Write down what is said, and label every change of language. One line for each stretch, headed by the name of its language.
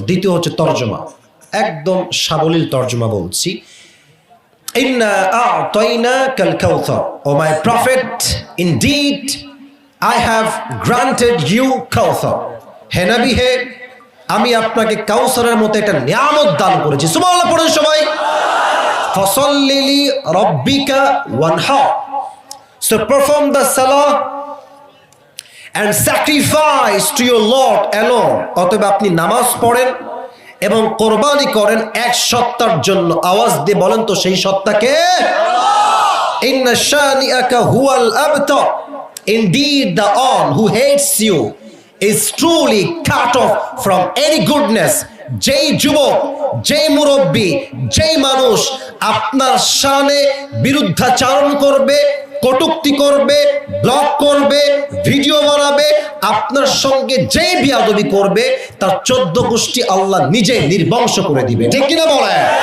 Bangla: দ্বিতীয় হচ্ছে তর্জমা, একদম সাবলীল তর্জমা বলছি।
Arabic: ইন্না আ'তাইনাকাল কাউসার,
English: O my prophet, indeed I have granted you কাউসার।
Bangla: হে নবী, হে, আমি আপনাকে কাউসারের মতো একটা নিয়ামত দান করেছি। সুবহানাল্লাহ পড়ুন সবাই।
Arabic: ফাসাল্লি লিরাব্বিকা ওয়ানহার,
English: so perform the salah and sacrifice to your Lord alone.
Bangla: অতএব আপনি নামাজ পড়েন এবং কোরবানি করেন এক সত্তার জন্য। আওয়াজ দিয়ে বলেন তো সেই সত্তাকে।
Arabic: ইন্না শানিআকা হুয়াল আবতার,
English: indeed the one who hates you is truly cut off from any goodness.
Bangla: যেই যুবক, যেই মুরব্বী, যেই মানুষ আপনার শানে বিরুদ্ধাচারণ করবে, কটূক্তি করবে, ব্লগ করবে, ভিডিও বানাবে, আপনার সঙ্গে যেই বিয়াদবি করবে, তার 14 গোষ্ঠী আল্লাহ নিজে নির্বংশ করে দিবে। ঠিক কিনা বলেন?